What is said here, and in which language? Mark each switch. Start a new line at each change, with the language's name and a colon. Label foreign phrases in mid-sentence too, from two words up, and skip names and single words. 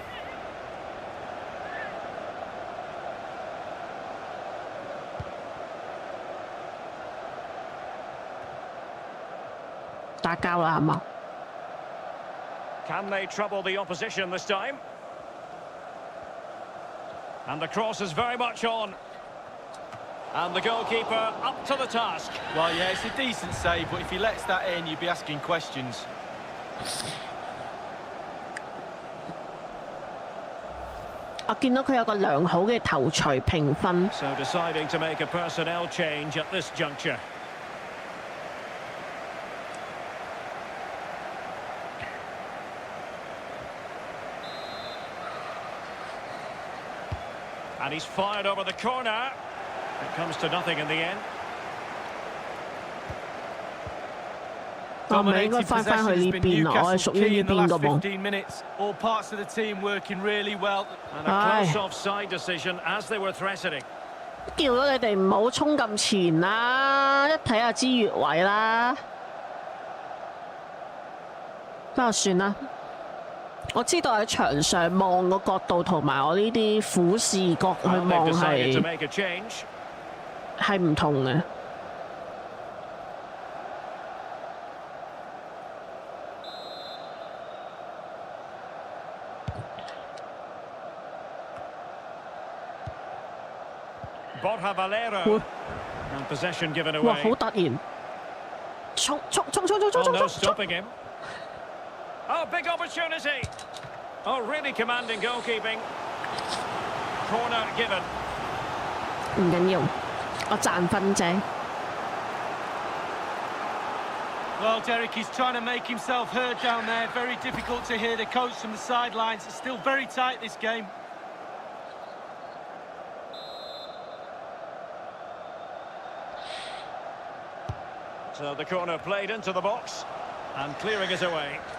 English: Can they trouble the opposition this time? And the cross is very much on. And the goalkeeper up to the task. Well, yeah, it's a decent save, but if he lets that in, you'd be asking questions.
Cantonese: 我見到佢有個良好嘅頭槌評分。
English: So deciding to make a personnel change at this juncture. And he's fired over the corner. It comes to nothing in the end.
Cantonese: 我咪應該翻返去呢邊啊！我係屬於呢邊㗎噃。
English: All parts of the team working really well. And a close offside decision as they were threatening.
Cantonese: 叫咗你哋唔好衝咁前啦，一睇下知越位啦。不過算啦，我知道喺場上望個角度同埋我呢啲俯視角去望係唔同嘅。
English: Borja Valero. And possession given away.
Cantonese: 哇！好突然，衝！
English: No stopping him. Oh, big opportunity. Oh, really commanding goalkeeping. Corner given.
Cantonese: 唔緊要，我賺分啫。
English: Well, Derek, he's trying to make himself heard down there. Very difficult to hear the coach from the sidelines. It's still very tight, this game. So the corner played into the box and clearing it away.